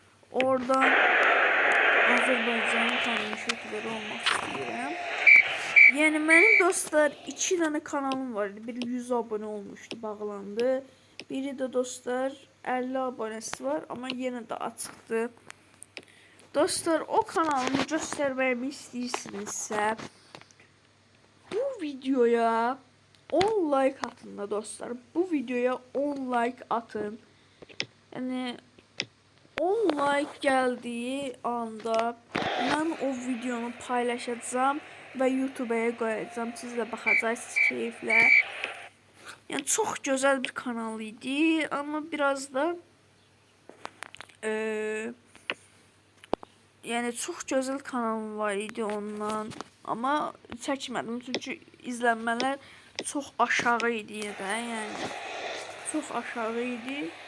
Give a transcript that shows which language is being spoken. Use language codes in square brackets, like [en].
[az] Oradan Azərbaycanın tanınmış YouTuber olmak istəyirəm. [tr] Yani benim dostlar 2 tane kanalım vardı. Biri 100 abone olmuştu, bağlandı. Biri de dostlar 50 abonesi var ama yine de açıktı. Dostlar o kanalımı göstermemi istəyirsinizsə bu videoya 10 like atın da dostlar. Bu videoya 10 like atın. Yani 10 like geldiği anda ben o videonu paylaşacağım ve YouTube'a koyacağım. [az] Siz de baxacaqsınız keyiflə. Yəni çox gözəl bir kanal idi, amma biraz da yəni çox gözəl kanalım var idi ondan, amma çəkmədim çünki izlənmələr çox aşağı idi də, yəni çox aşağı idi.